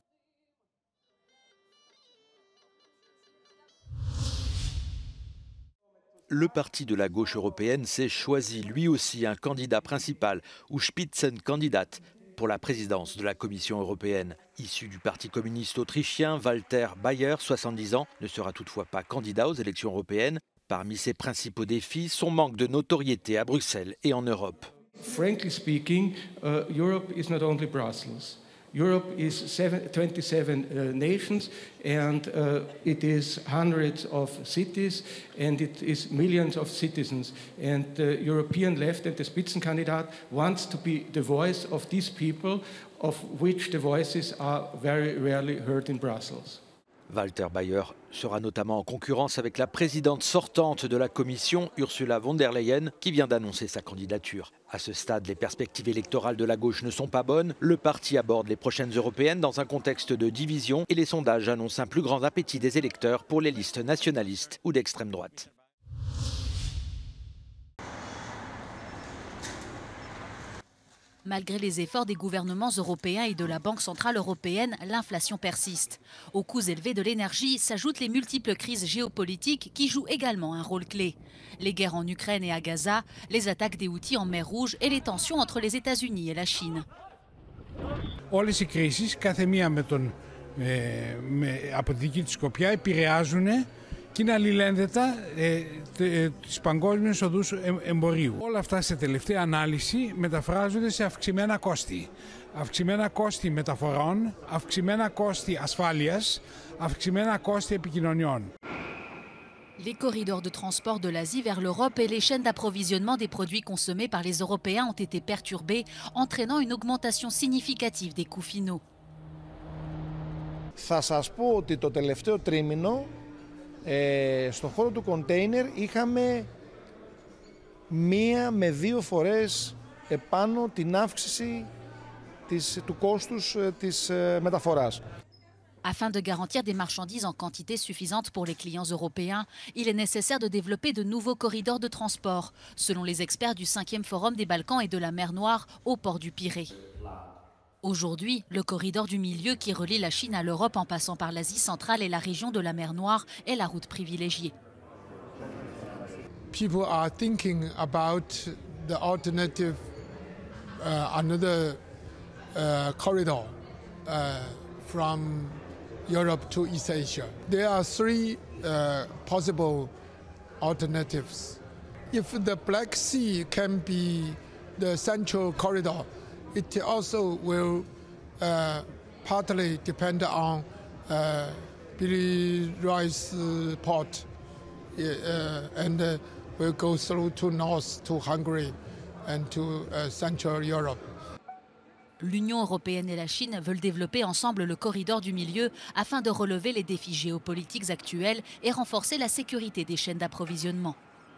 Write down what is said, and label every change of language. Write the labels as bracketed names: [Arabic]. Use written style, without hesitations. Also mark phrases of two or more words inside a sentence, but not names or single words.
[French] Le parti de la gauche européenne s'est choisi lui aussi un candidat principal, ou Spitzenkandidat, pour la présidence de la Commission européenne. Issu du Parti communiste autrichien, Walter Bayer, 70 ans, ne sera toutefois pas candidat aux élections européennes. Parmi ses principaux défis, son manque de notoriété à Bruxelles et en Europe. [English] Frankly speaking, Europe is not only Brussels. Europe is 27 nations, and it is hundreds of cities, and it is millions of citizens. And the European left and the Spitzenkandidat wants to be the voice of these people, of which the voices are very rarely heard in Brussels. [French] Walter Bayer sera notamment en concurrence avec la présidente sortante de la Commission, Ursula von der Leyen, qui vient d'annoncer sa candidature. À ce stade, les perspectives électorales de la gauche ne sont pas bonnes. Le parti aborde les prochaines européennes dans un contexte de division et les sondages annoncent un plus grand appétit des électeurs pour les listes nationalistes ou d'extrême droite. Malgré les efforts des gouvernements européens et de la Banque centrale européenne, l'inflation persiste. Aux coûts élevés de l'énergie s'ajoutent les multiples crises géopolitiques qui jouent également un rôle clé. Les guerres en Ukraine et à Gaza, les attaques des Houthis en mer Rouge et les tensions entre les États-Unis et la Chine. [Greek] Όλες οι κρίσεις, κάθε μία από τη δική της σκοπιά, επηρεάζουν και είναι αλληλένδετα τις παγκόσμιες οδούς εμπορίου. Όλα αυτά σε τελευταία ανάλυση μεταφράζονται σε αυξημένα κόστη. Αυξημένα κόστη μεταφορών, αυξημένα κόστη ασφάλειας, αυξημένα κόστη επικοινωνιών. [French] Les corridors de transport de l'Asie vers l'Europe et les chaînes d'approvisionnement des produits consommés par les Européens ont été perturbés, entraînant une augmentation significative des coûts finaux. [Greek] Θα σας πω ότι το τελευταίο τρίμηνο στον χώρο του κοντέινερ είχαμε 1 με 2 φορές επάνω την αύξηση του κόστους της μεταφοράς. [French] Afin de garantir des marchandises en quantité suffisante pour les clients européens, il est nécessaire de développer de nouveaux corridors de transport, selon les experts du 5e Forum des Balkans et de la mer Noire au port du Pirée. Aujourd'hui, le corridor du milieu qui relie la Chine à l'Europe en passant par l'Asie centrale et la région de la mer Noire est la route privilégiée. [English] People are thinking about the alternative, another corridor from Europe to East Asia. There are 3 possible alternatives. If the Black Sea can be the central corridor, it also will partly depend on Piraeus port and will go through to north to Hungary and to Central Europe. [French] L'Union européenne et la Chine veulent développer ensemble le corridor du milieu afin de relever les défis géopolitiques actuels et renforcer la sécurité des chaînes d'approvisionnement.